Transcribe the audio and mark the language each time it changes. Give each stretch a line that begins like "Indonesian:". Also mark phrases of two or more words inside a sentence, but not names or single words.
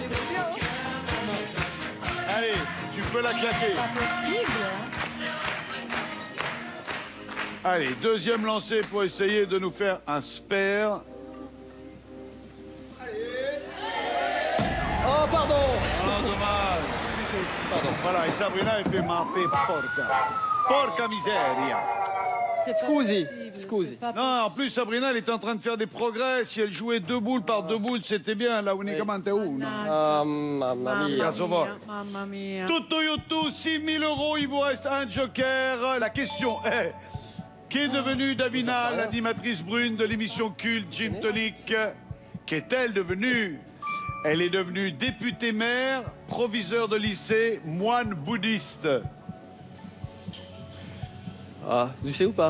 French: Allez, tu peux la claquer. Possible. Allez, deuxième lancé pour essayer de nous faire un spare. Oh, pardon. Oh, dommage. Pardon. Voilà, et Sabrina, elle fait mapper porca.
Italian: Porca miseria.
French: C'est pas
Italian: Scusi,
French: possible,
Italian: scusi.
French: c'est pas Non, en plus, Sabrina, elle est en train de faire des progrès. Si elle jouait 2 boules par 2 boules, c'était bien. Là,
Italian: unicamente uno. Ah, mamma mia. Cazzo vuoi. Mamma mia.
French: Tutto YouTube, 6 000 €. Il vous reste un joker. La question est... Qu'est devenue Davina, l'animatrice brune de l'émission culte Gin Tonic? Qu'est-elle devenue? Elle est devenue députée maire, proviseur de lycée, moine bouddhiste. Ah, vous savez ou pas?